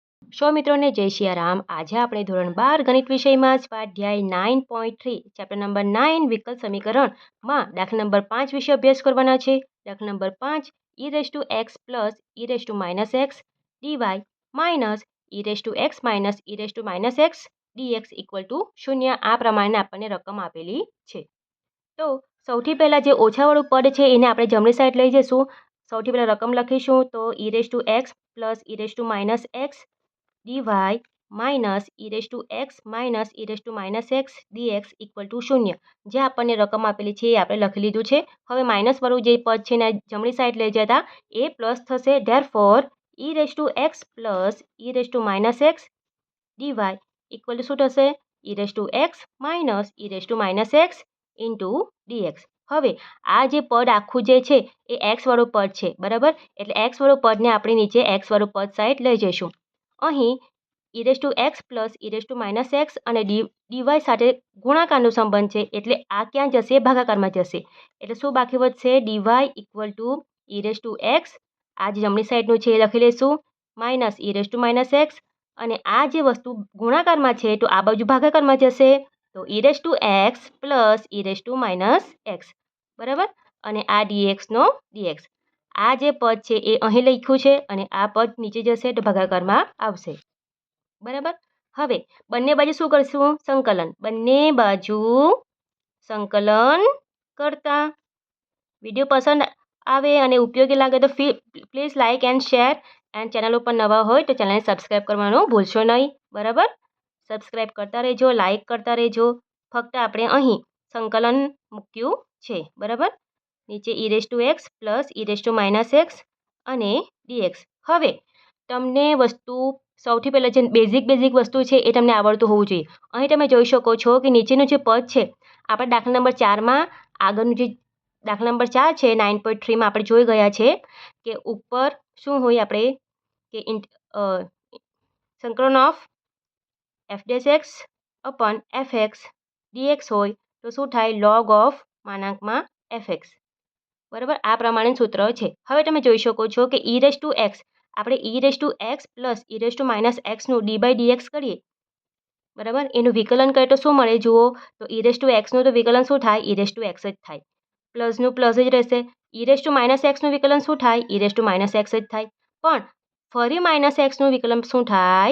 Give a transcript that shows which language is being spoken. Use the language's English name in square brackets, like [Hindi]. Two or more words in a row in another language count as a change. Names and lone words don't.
[Gujarati] સૌ મિત્રોને જય સિયારામ। આજે આપણે ધોરણ 12 ગણિત વિષયમાં સ્વાધ્યાય 9.3 ચેપ્ટર નંબર 9 વિકલ સમીકરણમાં દાખલા નંબર 5 વિશે અભ્યાસ કરવાના છે। દાખલા નંબર 5 e(x + e−x dy -e(x - e−x dx = 0 આ પ્રમાણે આપણને રકમ આપેલી છે। તો સૌથી પહેલાં જે ઓછાવાળું પદ છે એને આપણે જમણી સાઈડ લઈ જઈશું। સૌથી પહેલાં રકમ લખીશું તો e(x + e−x dy -e(x - e−x dx = 0 જે આપણને રકમ આપેલી છે એ આપણે લખી લીધું છે। હવે માઇનસવાળું જે પદ છે એને જમણી સાઈડ લઈ જતા એ પ્લસ થશે। ધેરફોર e(x + e−x dy = શું થશે? e(x - e−x dx। હવે આ જે પદ આખું જે છે એ x વાળું પદ છે, બરાબર? એટલે x વાળું પદને આપણે નીચે x વાળું પદ સાઈડ લઈ જઈશું। અહીં e(x + e−x અને dy સાથે ગુણાકારનો સંબંધ છે એટલે આ ક્યાં જશે? ભાગાકારમાં જશે। એટલે શું બાકી વધશે? dy = e(x) આ જે જમણી સાઈડનું છે એ લખી લઈશું -e−x અને આ જે વસ્તુ ગુણાકારમાં છે તો આ બાજુ ભાગાકારમાં જશે તો e(x + e−x બરાબર। અને આ dx નો dx। આ જે પદ છે એ અહીં લખ્યું છે અને આ પદ નીચે જશે તો ભાગાકારમાં આવશે, બરાબર। હવે બંને બાજુ શું કરશું? સંકલન। બંને બાજુ સંકલન કરતા વિડીયો પસંદ આવે અને ઉપયોગી લાગે તો [English] please like and share [Gujarati] એન્ડ ચેનલ ઉપર નવા હોય તો ચેનલને સબસ્ક્રાઈબ કરવાનું ભૂલશો નહીં, બરાબર? સબસ્ક્રાઈબ કરતા રહેજો, લાઇક કરતા રહેજો। ફક્ત આપણે અહીં સંકલન મૂક્યું છે, બરાબર? નીચે e(x + e−x અને dx। હવે તમને વસ્તુ સૌથી પહેલાં જે બેઝિક વસ્તુ છે એ તમને આવડતું હોવું જોઈએ। અહીં તમે જોઈ શકો છો કે નીચેનું જે પદ છે આપણે દાખલા નંબર 4માં આગળનું જે દાખલા નંબર 4 છે 9.3માં આપણે જોઈ ગયા છે કે ઉપર શું હોય આપણે કે સંકલન ઓફ f(x) upon fx dx હોય તો શું થાય? [English] log of fx, બરાબર? [Gujarati] આ પ્રમાણે સૂત્ર છે। હવે તમે જોઈ શકો છો કે e(x) આપણે e(x + e−x નું d/dx કરીએ, બરાબર? એનું વિકલન કરીએ તો શું મળે? જુઓ તો e(x) નું તો વિકલન શું થાય? e(x) જ થાય, પ્લસનું પ્લસ જ રહેશે। e(x) નું વિકલન શું થાય? e(x) જ થાય, પણ ફરી -x નું વિકલન શું થાય?